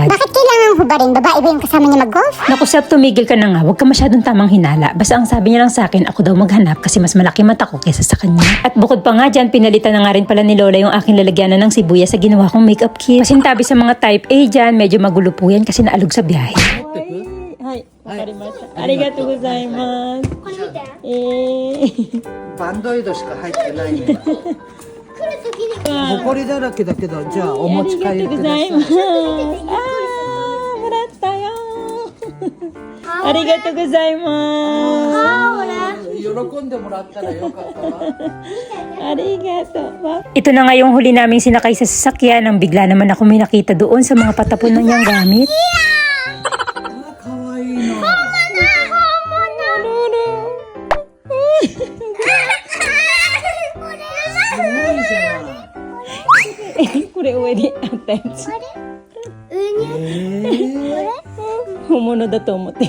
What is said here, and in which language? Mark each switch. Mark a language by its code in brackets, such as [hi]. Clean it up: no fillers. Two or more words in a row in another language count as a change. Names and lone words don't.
[tl] Bakit kailangan hubarin? Babae ba yung kasama niya mag-golf? Naku, Sap, tumigil ka na nga. Huwag ka masyadong tamang hinala. Basta ang sabi niya lang sa akin, ako daw maghanap kasi mas malaki mata ko kesa sa kanya. At bukod pa nga dyan, pinalitan na nga rin pala ni Lola yung aking lalagyanan ng sibuyas sa ginawa kong [en] makeup kit. [tl] Pasintabi sa mga type A dyan, medyo magulo po yan kasi naalog sa biyahe. [ja] Hi, ありがとうございます. バンドエイドしか入ってないね。ほこりだらけだけど、じゃあお持ち帰りください。あー、もらったよ。ありがとうございます。喜んでもらったらよかったわ。 [tl] Ito na nga yung huli naming sinakay sa sasakyan nang bigla naman ako may nakita doon sa mga patapon na niyang gamit. [ja] かわいいの。すごいじゃん。これ上にあったやつ。本物だと思って。